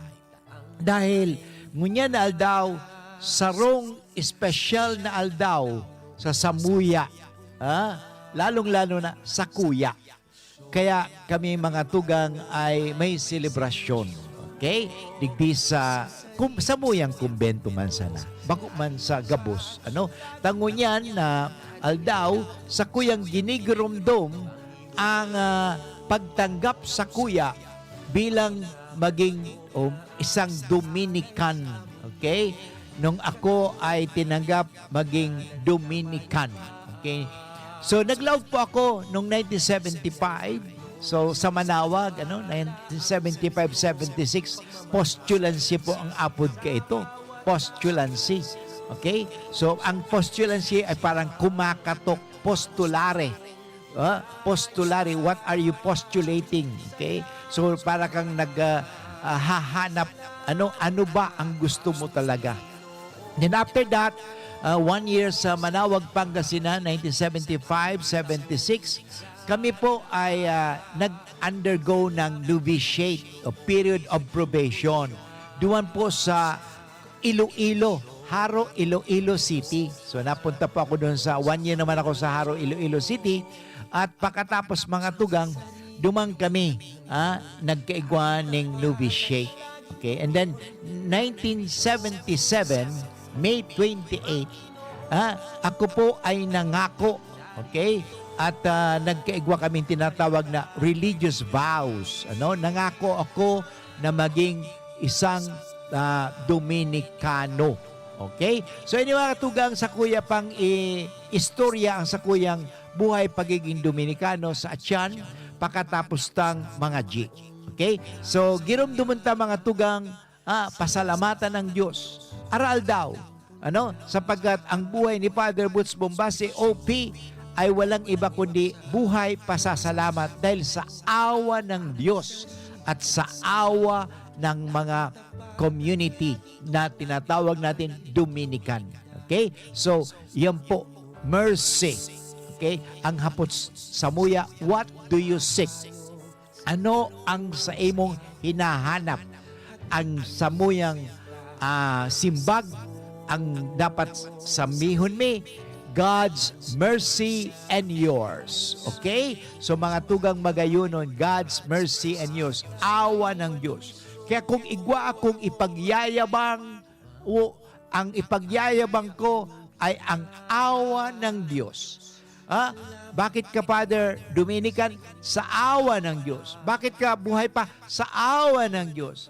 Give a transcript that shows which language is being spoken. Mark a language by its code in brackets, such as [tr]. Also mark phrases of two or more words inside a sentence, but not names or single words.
[bik] Dahil ngunyan na daw, sarong espesyal na aldaw sa Samuya, lalong-lalo na sa Kuya. [tl] Kaya kami mga tugang ay may selebrasyon. Okay? [bik] Digdi sa Samuyang kumbento man sana. Bako man sa Gabos. Tangunyan na aldaw sa Kuyang ginigurumdom ang pagtanggap sa Kuya [tl] bilang maging isang Dominican. [bik] Okay? [tl] Nung ako ay tinanggap maging Dominican. [bik] Okay? So, naglaog po ako noong 1975. So, sa Manawag, 1975-76, postulancy po ang apod ka ito. Postulancy. Okay? [tl] So, ang postulancy ay parang kumakatok, postulare. Postulare, [en] what are you postulating? Okay? So, [tl] para kang naghahanap, ano ba ang gusto mo talaga? [en] Then after that, [tl] 1 year sa Manawag, Pangasinan, 1975-76, kami po ay nag-undergo ng novitiate o [en] period of probation. [bik] Duwan po sa Iloilo Haro, Iloilo City. [tl] So napunta po ako doon sa 1 year naman ako sa Haro, Iloilo City. [bik] At pagkatapos mga tugang, dumang kami, nagkaigwa ng novitiate. [en] Okay, and then 1977, [tl] May 28, ako po ay nangako, okay? At nagkaigwa kami tinatawag na [en] religious vows. [tl] Nangako ako na maging isang Dominicano. Okay? [bik] So ini mga tugang sa kuya pang istorya ang sa kuyang buhay pagiging Dominicano sa Atian pagkatapos tang mga G. Okay? So girumduman ta mga tugang pasalamatan ng Diyos. Aral daw. [tl] Sapagkat ang buhay ni Father Butch Bombase OP ay walang iba kundi buhay pasasalamat dahil sa awa ng Diyos at sa awa ng mga community na tinatawag natin Dominican. Okay? So, yan po, mercy. Okay? [bik] Ang hapot sa muya, [en] what do you seek? [tl] Ano ang sa imong hinahanap? [bik] Ang samuyang simbag, ang dapat samihon mi, [en] God's mercy and yours. Okay? [bik] So mga tugang magayunon, [en] God's mercy and yours. [tl] Awa ng Diyos. Kaya kung igwa akong ipagyayabang, ang ipagyayabang ko ay ang awa ng Diyos. Bakit ka, Father Dominican? Sa awa ng Diyos. Bakit ka buhay pa? Sa awa ng Diyos.